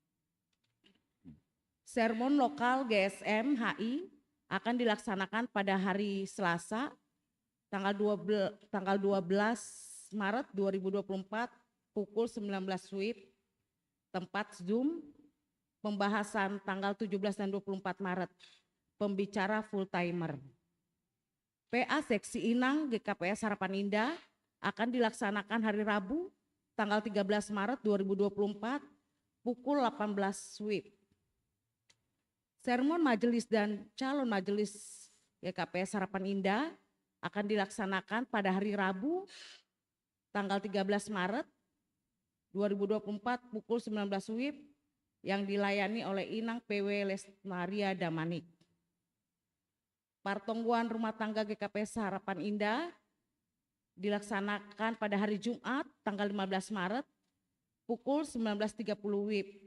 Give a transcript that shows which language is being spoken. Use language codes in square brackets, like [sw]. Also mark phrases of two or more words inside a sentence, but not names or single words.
[id] Sermon lokal GSM HI akan dilaksanakan pada hari Selasa tanggal 12 Maret 2024 pukul 19 WIB, tempat Zoom, pembahasan tanggal 17 dan 24 Maret, pembicara full timer. PA Seksi Inang GKPS Harapan Indah akan dilaksanakan hari Rabu tanggal 13 Maret 2024 pukul 18 WIB. Sermon majelis dan calon majelis GKPS Harapan Indah akan dilaksanakan pada hari Rabu tanggal 13 Maret 2024 pukul 19 WIB yang dilayani oleh Inang PW Lesmaria Damanik. Partongguan rumah tangga GKPS Harapan Indah dilaksanakan pada hari Jumat tanggal 15 Maret pukul 19.30 WIB.